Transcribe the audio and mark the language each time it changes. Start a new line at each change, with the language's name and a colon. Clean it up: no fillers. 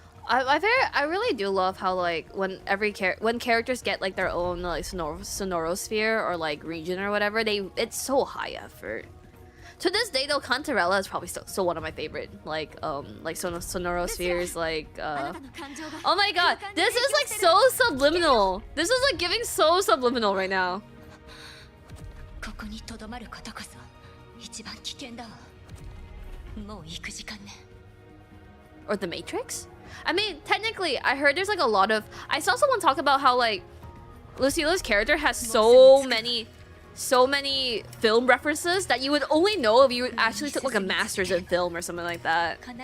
English: I really do love how like when characters get like their own like sonorosphere or like region or whatever, it's so high effort. To this day though, Cantarella is probably still one of my favorite sonorospheres. Like oh my god, this is like so subliminal. This is like giving so subliminal right now.
Japanese: ここにとどまることこそ一番危険だわ。もう行く時間ね。
English: Or the Matrix? I mean, technically, I heard there's like a lot of... I saw someone talk about how like... Lucila's character has so many film references that you would only know if you actually took like a master's in film or something like that.